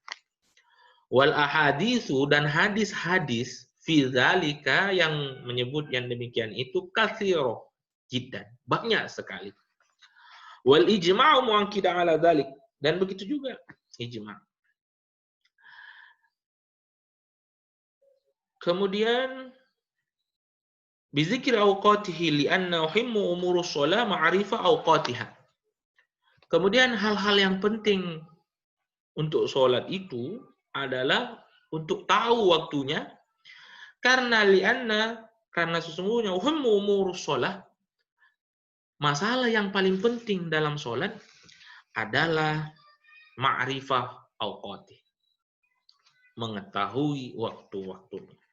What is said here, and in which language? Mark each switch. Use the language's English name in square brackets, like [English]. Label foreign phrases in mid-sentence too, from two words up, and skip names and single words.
[Arabic] والأحاديث, [Indonesian] dan hadis-hadis [Arabic] في ذلك, [Indonesian] yang menyebut yang demikian itu [Arabic] كثيرة جدا, [Indonesian] banyak sekali. [Arabic] والإجماع مؤكد على ذلك, [Indonesian] dan begitu juga Ijma. [Arabic] Kemudian بذكر أوقاته لأن أهم أمور الصلاة معرفة أوقاتها. [Indonesian] Kemudian hal-hal yang penting untuk sholat itu adalah untuk tahu waktunya, karena sesungguhnya [Arabic] أهم أمور الصلاة, [Indonesian] masalah yang paling penting dalam sholat adalah [Arabic] معرفة أوقات, [Indonesian] mengetahui waktu-waktunya.